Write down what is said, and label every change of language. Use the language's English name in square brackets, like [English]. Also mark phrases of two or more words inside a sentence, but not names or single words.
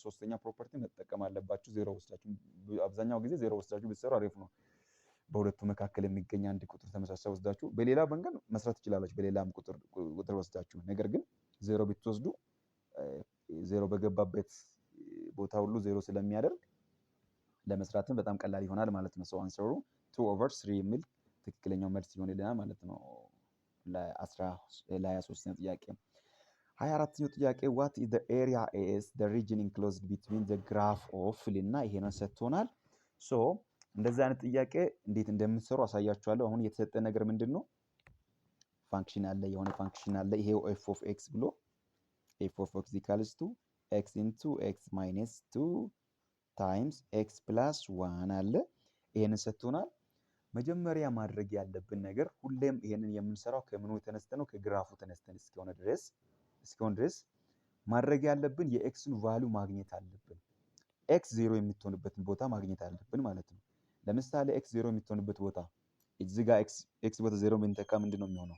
[Amharic] ሶስተኛ ፕሮፐርቲ መጠቀም አለባችሁ። 0 ወስዳችሁ አብዛኛው ጊዜ 0 ወስዳችሁ ብትሰሩ አሪፍ ነው። በሁለቱ መካከል የሚገኝ አንድ ቁጥር ተመሳሳይ ወስዳችሁ በሌላ መንገድ መስራት ትችላላችሁ። በሌላም ቁጥር ወስዳችሁ ነገር ግን 0 ብትወስዱ 0 በገባበት ቦታ ሁሉ 0 ስለሚያደርግ ለመስራትም በጣም ቀላል ይሆናል ማለት ነው። ሰው አንሰሩ 2/3 የሚል ትክክለኛው መልስ ይሆንልናል ማለት ነው። ለ23ኛው ጥያቄ 24ኛው ጥያቄ [English] what is the area as the region enclosed between the graph of [Amharic] ልና ይሄንን ሰጥቶናል። ሶ እንደዚህ አይነት ጥያቄ እንዴት እንደምትሰሩ አሳያችኋለሁ። አሁን የተሰጠ ነገር ምንድነው? ፋንክሽን አለ፣ የሆነ ፋንክሽን አለ። ይሄው [English] f of x [Amharic] ብሎ [English] f of x equals to x into x minus 2 times x plus 1 [Amharic] አለ። ይሄንን ሰጥቶናል። መጀመሪያ ማድረግ ያለብን ነገር ሁሌም ይሄንን የምንሰራው ከምኑ ተነስተን ነው? ከግራፉ ተነስተን እስኪሆን ድረስ ማድረግ ያለብን የኤክስን ቫልዩ ማግኘት አለብን። ኤክስ 0 የምትሆንበትን ቦታ ማግኘት አለብን ማለት ነው። ለምሳሌ ኤክስ 0 የምትሆንበት ቦታ እዚህ ጋር ኤክስ ቦታ 0 ብንተካ ምንድን ነው የሚሆነው?